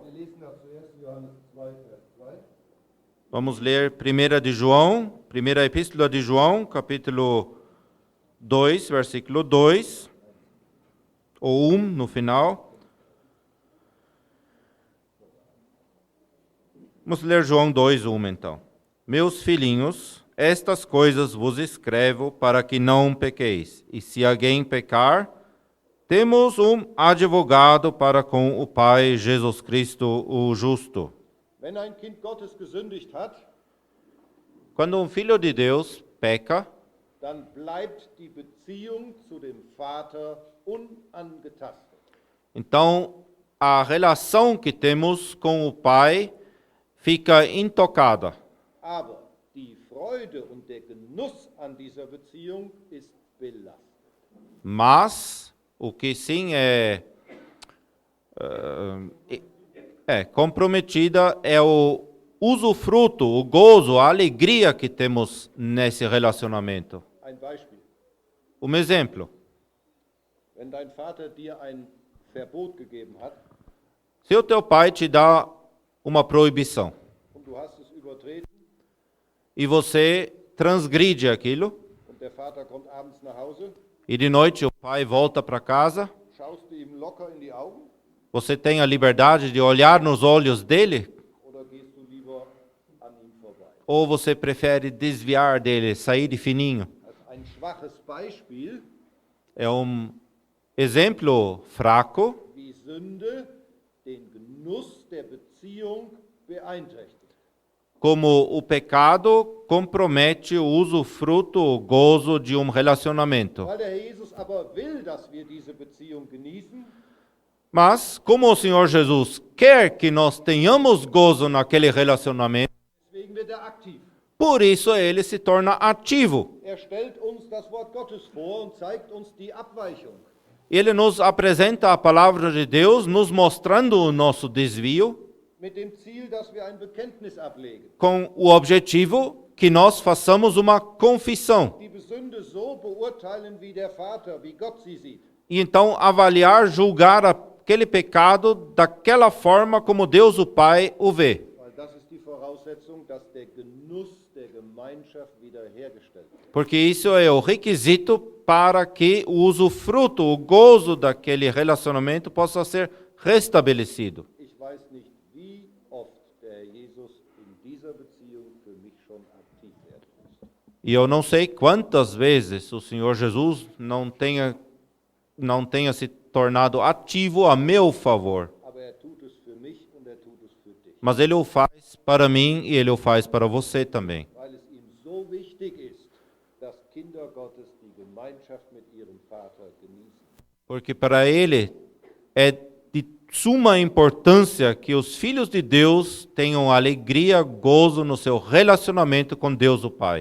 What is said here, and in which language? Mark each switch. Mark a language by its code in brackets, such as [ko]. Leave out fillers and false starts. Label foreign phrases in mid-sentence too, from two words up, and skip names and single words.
[de] Wir lesen das zuerst Johannes 2, Vers 2. [pt] Vamos ler 1 de João, primeira epístola de João, capítulo 2, versículo 2, ou 1 no final. Vamos ler João 2, 1 então. Meus filhinhos, estas coisas vos escrevo para que não pequeis. E se alguém pecar, temos um advogado para com o Pai, Jesus Cristo, o justo. [de] Wenn ein Kind Gottes gesündigt hat, [pt] Quando um filho de Deus peca, [de] dann bleibt die Beziehung zu dem Vater unangetastet. [pt] então a relação que temos com o Pai fica intocada. [de] Aber die Freude und der Genuss an dieser Beziehung ist belastet. [pt] Mas o que sim é comprometida é o usufruto, o gozo, a alegria que temos nesse relacionamento. [de] Ein Beispiel. [pt] Exemplo, [de] Wenn dein Vater dir ein Verbot gegeben hat [pt] se o teu pai te dá uma proibição [de] und du hast es übertreten [pt] e você transgride aquilo, [de] und der Vater kommt abends nach Hause, [pt] e de noite o pai volta para casa, [de] schaust du ihm locker in die Augen [pt] você tem a liberdade de olhar nos olhos dele [de] oder gehst du lieber an ihm vorbei? [pt] ou você prefere desviar dele, sair de fininho? [de] Als ein schwaches Beispiel, [pt] É exemplo fraco [de] wie Sünde den Genuss der Beziehung beeinträchtigt. [pt] como o pecado compromete o usufruto, o gozo de relacionamento. [de] Weil der Herr Jesus aber will, dass wir diese Beziehung genießen, [pt] Mas, como o Senhor Jesus quer que nós tenhamos gozo naquele relacionamento, [de] deswegen wird er aktiv. [pt] por isso ele se torna ativo. [de] Er stellt uns das Wort Gottes vor und zeigt uns die Abweichung. [pt] Ele nos apresenta a palavra de Deus, nos mostrando o nosso desvio, [de] Mit dem Ziel, dass wir ein Bekenntnis ablegen. [pt] com o objetivo que nós façamos uma confissão. [de] Die Sünde so beurteilen wie der Vater, wie Gott sie sieht. [pt] E então avaliar, julgar aquele pecado daquela forma como Deus o Pai o vê. [de] Weil das ist die Voraussetzung, dass der Genuss der Gemeinschaft wiederhergestellt wird. [pt] Porque isso é o requisito para que o usufruto, o gozo daquele relacionamento possa ser restabelecido. [de] Ich weiß nicht, wie oft der Herr Jesus in dieser Beziehung für mich schon aktiv werden muss. [pt] E eu não sei quantas vezes o Senhor Jesus não tenha se tornado ativo a meu favor. [de] Aber er tut es für mich und er tut es für dich. [pt] Mas Ele o faz para mim e Ele o faz para você também. [de] Weil es ihm so wichtig ist, dass Kinder Gottes die Gemeinschaft mit ihrem Vater genießen. [pt] Porque para Ele é de suma importância que os filhos de Deus tenham alegria, gozo no seu relacionamento com Deus o Pai.